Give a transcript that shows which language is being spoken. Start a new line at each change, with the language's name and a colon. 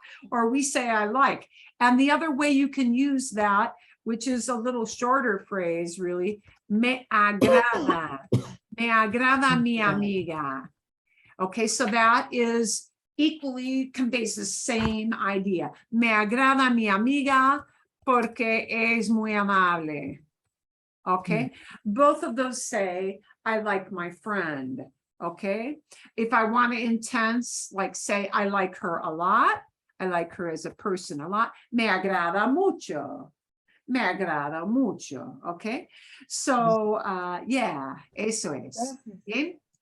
English: Or we say I like. And the other way you can use that, which is a little shorter phrase really,
Spanish: me agrada. Me agrada mi amiga.
English: Okay, so that is equally conveys the same idea.
Spanish: Me agrada mi amiga porque es muy amable.
English: Okay, both of those say, I like my friend. Okay, if I want to intense, like say, I like her a lot. I like her as a person a lot.
Spanish: Me agrada mucho. Me agrada mucho.
English: Okay, so yeah,
Spanish: eso es. Bien.